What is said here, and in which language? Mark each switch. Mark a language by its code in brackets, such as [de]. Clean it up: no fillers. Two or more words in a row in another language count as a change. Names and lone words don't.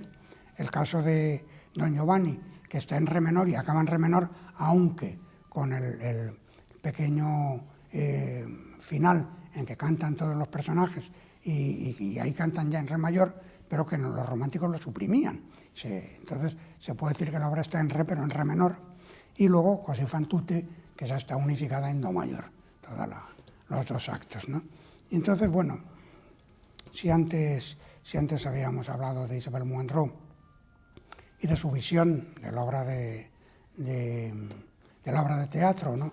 [es] El caso de Don Giovanni, que está en re menor y acaba en re menor, aunque con el pequeño final en que cantan todos los personajes, y ahí cantan ya en re mayor, pero que los románticos lo suprimían. Entonces se puede decir que la obra está en re, pero en re menor. Y luego Così fan tutte, que ya está unificada en do mayor, todos los 2 actos, ¿no? Y entonces, bueno, si antes habíamos hablado de Isabelle Moindreau y de su visión de la obra de teatro, ¿no?